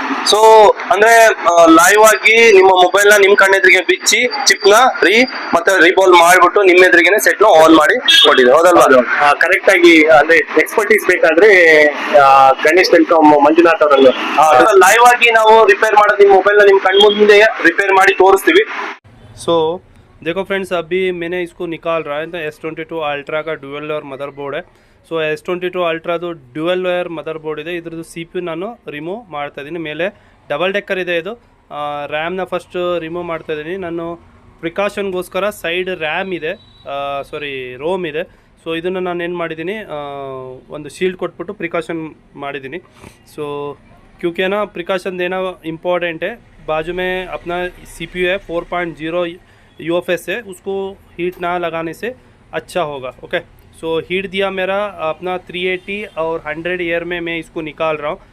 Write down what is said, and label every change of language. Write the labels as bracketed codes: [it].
[kn] So ಅಂದ್ರೆ live ಆಗಿ ನಿಮ್ಮ ಮೊಬೈಲ್ ನ ನಿಮ್ ಕಣ್ಣೆದ್ರಿಗೆ ಬಿಚ್ಚಿ ಚಿಪ್ ನ ಮತ್ತೆ ರೀಬೋಲ್ ಮಾಡ್ಬಿಟ್ಟು ನಿಮ್ಮ ಎದುರಿಗೆನೆ ಸೆಟ್ ನ ಆನ್ ಮಾಡಿ ಕೊಟ್ಟಿದೆ, ಹೌದಲ್ವಾ? ಕರೆಕ್ಟ್ ಆಗಿ ಅಂದ್ರೆ ಎಕ್ಸ್ಪರ್ಟೀಸ್ ಬೇಕಾದ್ರೆ ಗಣೇಶ್ ಟೆಲಿಕಾಂ ಮಂಜುನಾಥ್ ಅವರಲ್ಲ ಲೈವ್ ಆಗಿ ನಾವು ರಿಪೇರ್ ಮಾಡೋದು ನಿಮ್ಮ ಮೊಬೈಲ್ ನ ನಿಮ್ ಕಣ್ ಮುಂದೆ ರಿಪೇರ್ ಮಾಡಿ ತೋರಿಸ್ತೀವಿ. [hi] सो देखो फ्रेंड्स, अभी मैंने इसको निकाल रहा है। तो S22 अल्ट्रा का ड्यूअल लेयर मदरबोर्ड है। [kn] So S22 ಅಲ್ಟ್ರಾದು dual layer mother board ಇದೆ. ಇದ್ರದ್ದು CPU ನಾನು ರಿಮೂವ್ ಮಾಡ್ತಾ ಇದ್ದೀನಿ. ಮೇಲೆ ಡಬಲ್ ಡೆಕ್ಕರ್ ಇದೆ ಇದು. ರ್ಯಾಮ್ನ ಫಸ್ಟ್ ರಿಮೂವ್ ಮಾಡ್ತಾ ಇದ್ದೀನಿ ನಾನು. ಪ್ರಿಕಾಷನ್ಗೋಸ್ಕರ ಸೈಡ್ ರ್ಯಾಮ್ ಇದೆ, ರೋಮ್ ಇದೆ. ಸೊ ಇದನ್ನು ನಾನು ಏನು ಮಾಡಿದ್ದೀನಿ, ಒಂದು ಶೀಲ್ಡ್ ಕೊಟ್ಬಿಟ್ಟು ಪ್ರಿಕಾಷನ್ ಮಾಡಿದ್ದೀನಿ. [hi] ಸೊ क्योंकि ना प्रिकॉशन देना इम्पॉर्टेंट है. बाजू में अपना CPU है 4.0 UFS है, उसको हीट ना लगाने से अच्छा होगा. ओके, सो हीट दिया मेरा अपना 380 और 100 एयर में मैं इसको निकाल रहा हूँ.